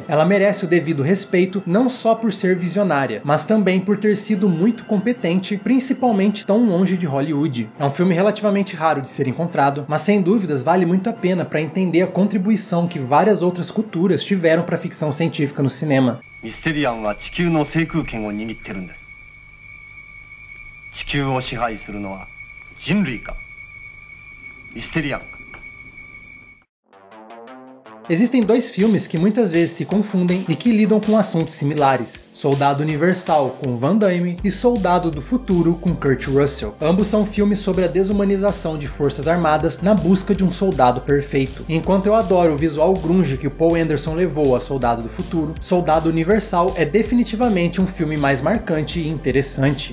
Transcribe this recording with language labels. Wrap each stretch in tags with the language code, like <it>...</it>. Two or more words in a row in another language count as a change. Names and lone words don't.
<pt>Ela merece o devido respeito não só por ser visionária, mas também por ter sido muito competente, principalmente tão longe de Hollywood. É um filme relativamente raro de ser encontrado, mas sem dúvidas vale muito a pena para entender a contribuição que várias outras culturas tiveram para a ficção científica no cinema.</pt> <ja>Mysterian は地球の制空権を握ってるんです。地球を支配するのは人類か、ミステリアンか。</ja> <pt>Existem dois filmes que muitas vezes se confundem e que lidam com assuntos similares. Soldado Universal com Van Damme e Soldado do Futuro com Kurt Russell. Ambos são filmes sobre a desumanização de forças armadas na busca de um soldado perfeito. Enquanto eu adoro o visual grunge que o Paul Anderson levou a Soldado do Futuro, Soldado Universal é definitivamente um filme mais marcante e interessante.</pt>